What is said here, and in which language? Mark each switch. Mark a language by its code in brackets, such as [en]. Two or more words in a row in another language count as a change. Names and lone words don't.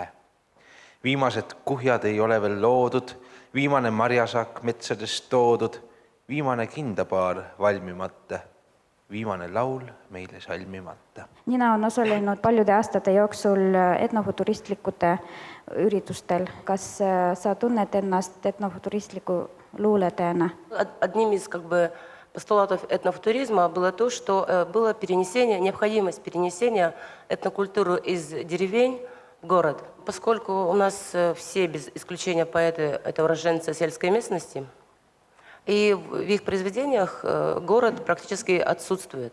[et] Viimased kuhjad ei ole veel loodud, viimane marjasak metsadest toodud, viimane kindapaar valmimata, viimane laul meile salmimata. Nina on osalenud paljude aastate jooksul etnofuturistlikute üritustel. Kas sa tunned ennast etnofuturistliku luuletajana? [ru] Одним из постулатов этнофутуризма было то, что было необходимость перенесения этнокультуры из деревень в город. Поскольку у нас все, без исключения поэты, это уроженцы сельской местности, и в их произведениях город практически отсутствует.